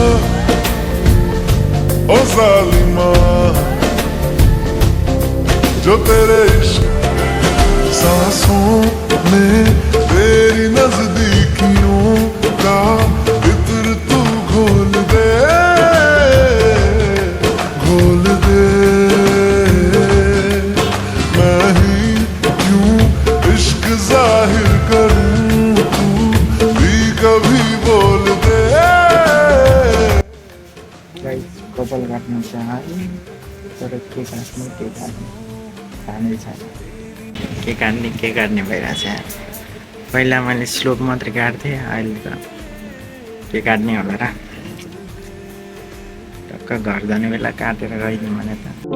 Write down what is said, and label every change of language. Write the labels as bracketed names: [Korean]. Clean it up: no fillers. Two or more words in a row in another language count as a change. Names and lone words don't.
[Hindi] ओ जालिमा जो तेरे इश्क सांसों में तेरी नजदीकियों का इत्र तू घोल दे मैं ही क्यों इश्क जाहिर करूं तू भी कभी बोल दे [Nepali] गाइस कपाल काट्नु चाहिँ तर के काट्ने थाहा छैन के काट्ने भइरहेछ पहिला मैले स्लोप मात्रै काट्थेँ अहिले त के काट्ने होला र टक्क घर जाने बेला काटेर गइदिउँ भने त